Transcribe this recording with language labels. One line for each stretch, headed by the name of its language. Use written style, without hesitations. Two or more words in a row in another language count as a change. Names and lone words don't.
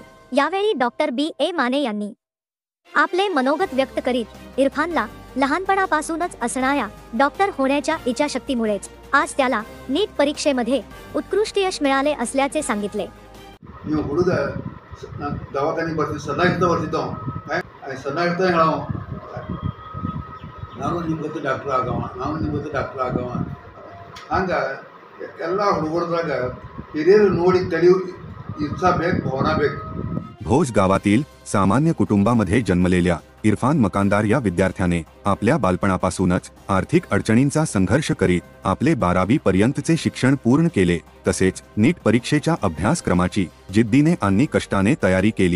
Marathi: यावेळी डॉक्टर B.A. माने यांनी आपले मनोगत व्यक्त करीत इरफानला लहानपणापासूनच असणाऱ्या डॉक्टर होण्याच्या इच्छाशक्तीमुळेच आज त्याला नीट परीक्षेमध्ये उत्कृष्ट यश मिळाले असल्याचे सांगितले।
Kannada: दवाखाने ಬರ್ತೀನಿ ಸಣ್ಣಾಗಿದ್ದ ಬರ್ತಿದ್ದೋ ಸಣ್ಣಾಗಿದ್ದ ಹೇಳೋ ನಾನು ನಿಮ್ಮ ಜೊತೆ ಡಾಕ್ಟರ್ ಆಗವ ಹಂಗ ಎಲ್ಲ ಹುಡುಗರದಾಗ ಹಿರಿಯರು ನೋಡಿ ತಿಳಿಯು इच्छा ಬೇಕು भावना ಬೇಕು।
Marathi: भोज गावातील सामान्य कुटुंबामध्ये जन्मलेल्या इरफान मकानदार या विद्यार्थ्याने आपल्या बालपणापासूनच आर्थिक अडचणींचा संघर्ष करीत आपले 12वी पर्यंतचे शिक्षण पूर्ण केले। तसेच नीट परीक्षेच्या अभ्यासक्रमाची जिद्दीने आणि कष्टाने तयारी केली।